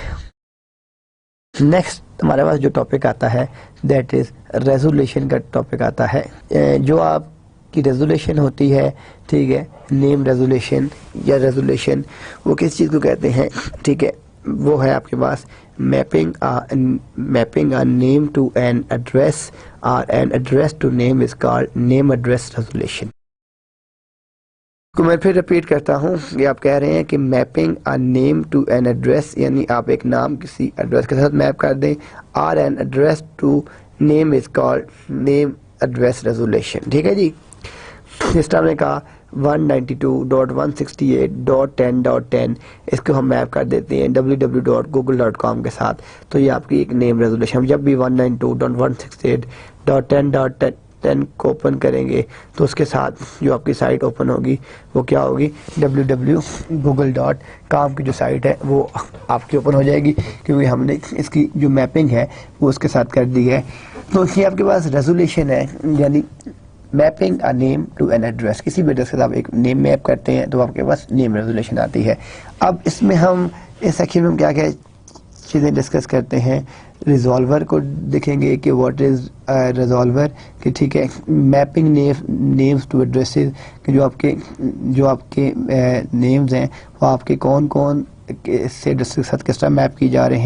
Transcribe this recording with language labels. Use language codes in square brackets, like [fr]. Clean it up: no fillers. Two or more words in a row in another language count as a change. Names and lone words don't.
[ur] نیکسٹ ہمارے پاس جو ٹاپک آتا ہے [en] that is resolution [ur] کا ٹاپک آتا ہے. جو آپ کی ریزولیشن ہوتی ہے، ٹھیک ہے، [en] name resolution [ur] یا ریزولیشن، وہ کس چیز کو کہتے ہیں. ٹھیک ہے، وہ ہے آپ کے پاس [en] میپنگ a name to an address or an address to name is called name address resolution. [ur] کو میں پھر ریپیٹ کرتا ہوں، یہ آپ کہہ رہے ہیں کہ [en] mapping a name to an address, [ur] یعنی آپ ایک نام کسی ایڈریس کے ساتھ میپ کر دیں، [en] or an address to name is called name address resolution. [ur] ٹھیک ہے جی، اس طرح نے کہا 192.168.10.10 اس کو ہم میپ کر دیتے ہیں www.google.com کے ساتھ. تو یہ آپ کی ایک [en] name resolution. [ur] جب بھی 192.168.10.10 کو اوپن کریں گے تو اس کے ساتھ جو آپ کی سائٹ اوپن ہوگی وہ کیا ہوگی، www.google.com کی جو سائٹ ہے وہ آپ کی اوپن ہو جائے گی، کیونکہ ہم نے اس کی جو میپنگ ہے وہ اس کے ساتھ کر دی ہے. تو یہ آپ کے پاس ریزولوشن ہے، یعنی [en] mapping a name to an address. [ur] کسی بھی ایڈریس کے ساتھ ایک نیم میپ کرتے ہیں تو آپ کے پاس [en] name resolution [ur] آتی ہے. اب اس میں ہم اس سیکشن میں کیا کیا چیزیں ڈسکس کرتے ہیں. ریزالور کو دیکھیں گے کہ [en] what is resolver, [ur] کہ ٹھیک ہے، [en] mapping names to addresses, [ur] کہ جو آپ کے نیمز ہیں وہ آپ کے کون سے ایڈریس کے ساتھ کس طرح میپ کی جا رہے ہیں.